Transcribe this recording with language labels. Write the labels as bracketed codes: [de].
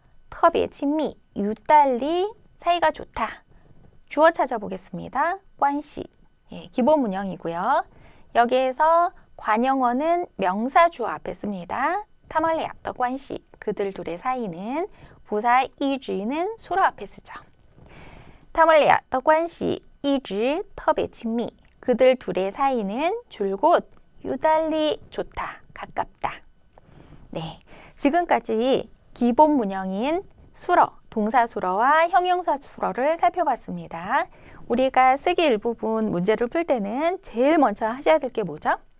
[ko] 특어비의 친미, 유달리, 사이가 좋다. 주어 찾아보겠습니다. 관시, 예, 기본 문형이고요. 여기에서 관형어는 명사 주어 앞에 씁니다. 타멀레 앞더 관시, 그들 둘의 사이는 부사 이즈는 수로 앞에 쓰죠. [zh] 他们俩的关系一直特别亲密. [ko] 그들 둘의 사이는 줄곧 유달리 좋다, 가깝다. 네, 지금까지 기본 문형인 수러, 동사 수러와 형용사 수러를 살펴봤습니다. 우리가 쓰기 일부분 문제를 풀 때는 제일 먼저 하셔야 될 게 뭐죠?